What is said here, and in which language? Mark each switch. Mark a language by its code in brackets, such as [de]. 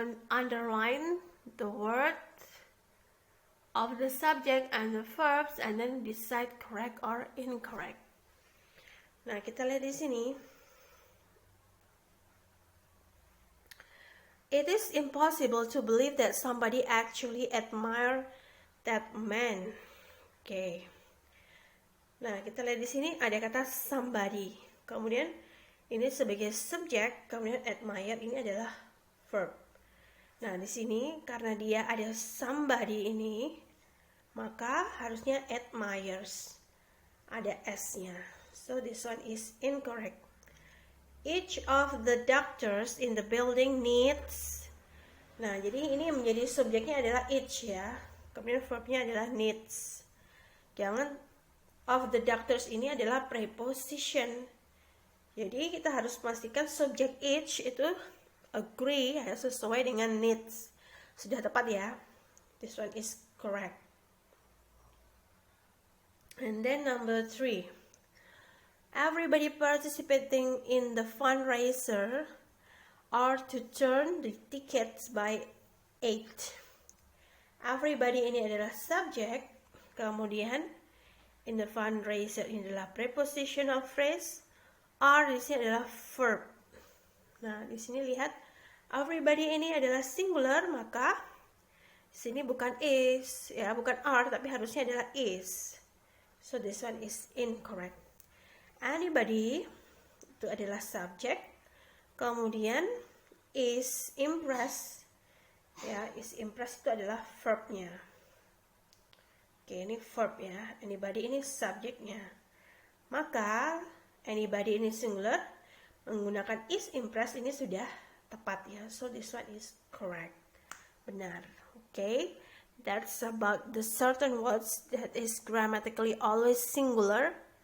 [en] Underline the word of the subject and the verbs and then decide correct or incorrect. [id] Nah, kita lihat di sini. [en] It is impossible to believe that somebody actually admire that man. [id] Oke. Nah, kita lihat di sini ada kata somebody. Kemudian ini sebagai subjek, kemudian admire ini adalah verb. Nah, di sini karena dia ada somebody ini, maka harusnya admires. Ada s-nya. [en] So this one is incorrect. Each of the doctors in the building needs. [id] Nah, jadi ini menjadi subjeknya adalah each ya. Kemudian verbnya adalah needs. Jangan of the doctors ini adalah preposition. Jadi kita harus pastikan subjek each itu agree ya, sesuai dengan needs. Sudah tepat ya. [en] This one is correct. And then number 3. Everybody participating in the fundraiser are to turn the tickets by 8. [id] Everybody ini adalah subjek, kemudian [en] in the fundraiser [id] ini adalah prepositional phrase, are di sini adalah verb. Nah, di sini lihat everybody ini adalah singular, maka di sini bukan is, ya, bukan are, tapi harusnya adalah is. [en] So this one is incorrect. [id] Anybody itu adalah subjek, kemudian is impressed, ya, is impressed itu adalah verbnya. Oke, ini verb ya. Anybody ini subjeknya. Maka anybody ini singular, menggunakan is impressed ini sudah tepat ya. [en] So this one is correct. Benar. Okay, that's about the certain words that is grammatically always singular.